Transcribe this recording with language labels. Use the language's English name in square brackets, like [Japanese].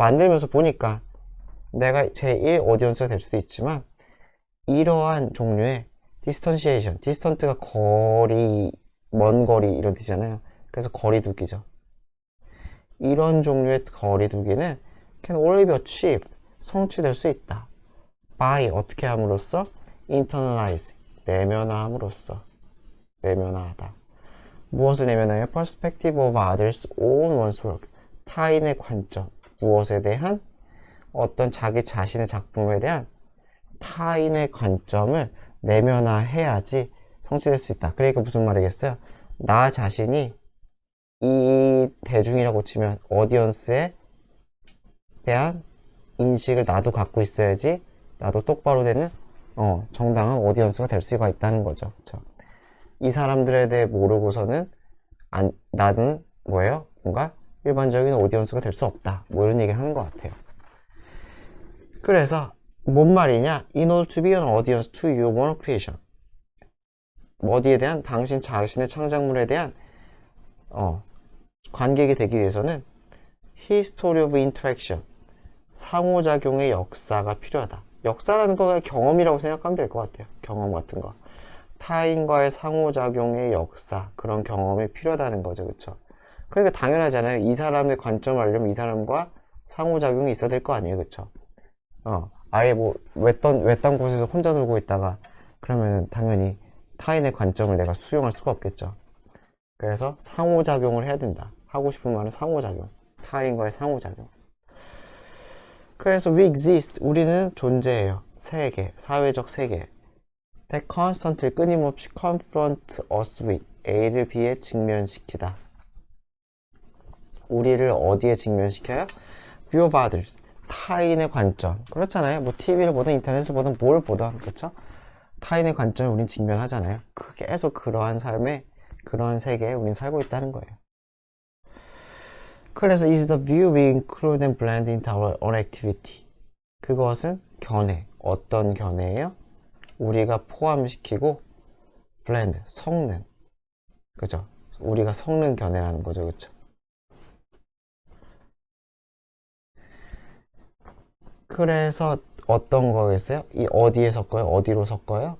[Korean] 만들면서 보니까 내가 제1 오디언스가 될 수도 있지만, 이러한 종류의 디스턴시에이션, 디스턴트가 거리, 먼 거리 이런 뜻이잖아요. 그래서 거리두기죠. 이런 종류의 거리두기는 [English] can only be achieved, [Korean] 성취될 수 있다. by, 어떻게 함으로써? internalize, 내면화함으로써. 내면화하다. 무엇을 내면화해요? [English] perspective of others on one's work, [Korean] 타인의 관점, 무엇에 대한? 어떤 자기 자신의 작품에 대한 타인의 관점을 내면화해야지 성취될 수 있다. 그러니까 무슨 말이겠어요? 나 자신이 이 대중이라고 치면 오디언스에 대한 인식을 나도 갖고 있어야지 나도 똑바로 되는 정당한 오디언스가 될 수가 있다는 거죠. 그쵸? 이 사람들에 대해 모르고서는 나는 뭐예요? 뭔가 일반적인 오디언스가 될 수 없다. 뭐 이런 얘기를 하는 것 같아요. 그래서 뭔 말이냐? [English] In order to be an audience to your own creation, [Korean] 어디에 대한? 당신 자신의 창작물에 대한 관객이 되기 위해서는 [English] history of interaction, [Korean] 상호작용의 역사가 필요하다. 역사라는 거 경험이라고 생각하면 될 것 같아요. 경험 같은 거. 타인과의 상호작용의 역사, 그런 경험이 필요하다는 거죠. 그쵸? 그러니까 당연하잖아요. 이 사람의 관점을 알려면 이 사람과 상호작용이 있어야 될 거 아니에요. 그쵸? 아예 뭐 외딴 곳에서 혼자 놀고 있다가 그러면 당연히 타인의 관점을 내가 수용할 수가 없겠죠. 그래서 상호작용을 해야 된다. 하고 싶은 말은 상호작용, 타인과의 상호작용. 그래서 [English] we exist, [Korean] 우리는 존재해요. 세계, 사회적 세계. [English] that constantly, 끊임없이 confront us with, [Korean] A를 B에 직면시키다. 우리를 어디에 직면시켜요? [English] view of others, [Korean] 타인의 관점. 그렇잖아요. 뭐 TV를 보든 인터넷을 보든 뭘 보든, 그렇죠? 타인의 관점에 우린 직면하잖아요. 계속 그러한 삶에, 그러한 세계에 우린 살고 있다는 거예요. [English] 그래서 is the view we include and blend into our own activity. [Korean] 그것은 견해. 어떤 견해예요? 우리가 포함시키고 blend, 섞는. 그죠? 우리가 섞는 견해라는 거죠. 그쵸? 그래서 어떤 거겠어요? 이 어디에 섞어요? 어디로 섞어요?